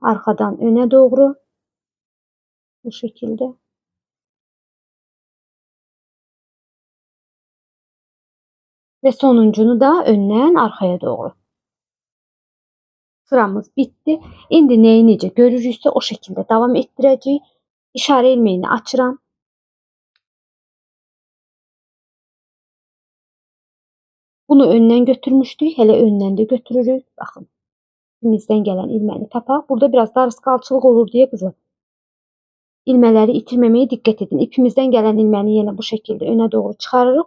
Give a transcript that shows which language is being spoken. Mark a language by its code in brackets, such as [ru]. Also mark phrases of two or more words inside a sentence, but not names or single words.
[tr] Arkadan öne doğru. Bu şekilde. Ve sonuncunu da önden arkaya doğru. Sıramız bitti. [az] İndi neyi necə görürüksə [tr] o şekilde [az] devam etdirəcəyik. İşarə ilməyini açıram. Bunu öndən götürmüşdük. Hələ öndən də götürürük. Baxın. İpimizdən gələn ilməni tapaq. Burada biraz darısqalçılıq olur deyə qızım. İlmələri itirməməyə diqqət edin. İpimizdən gələn ilməni yenə bu şəkildə önə doğru çıxarırıq.